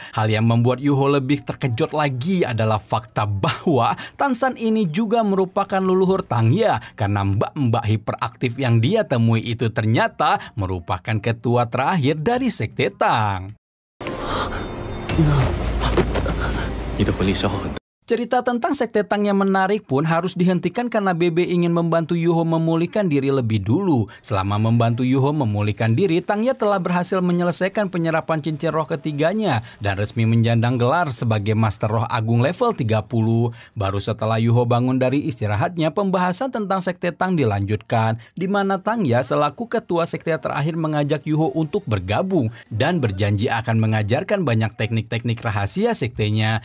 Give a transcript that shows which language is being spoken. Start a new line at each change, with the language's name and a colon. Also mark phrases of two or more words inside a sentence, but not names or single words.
Indonesian: Hal yang membuat Yuho lebih terkejut lagi adalah fakta bahwa Tangsan ini juga merupakan leluhur Tangya, karena mbak-mbak hiperaktif yang dia temui itu ternyata merupakan ketua terakhir dari Sekte Tang.
Chinese: 你的魂力消耗很大。
Indonesian: Cerita tentang Sekte Tang yang menarik pun harus dihentikan karena Bebe ingin membantu Yuho memulihkan diri lebih dulu. Selama membantu Yuho memulihkan diri, Tangya telah berhasil menyelesaikan penyerapan cincin roh ketiganya dan resmi menjandang gelar sebagai Master Roh Agung level 30. Baru setelah Yuho bangun dari istirahatnya, pembahasan tentang Sekte Tang dilanjutkan, di mana Tangya selaku ketua sekte terakhir mengajak Yuho untuk bergabung dan berjanji akan mengajarkan banyak teknik-teknik rahasia sektenya.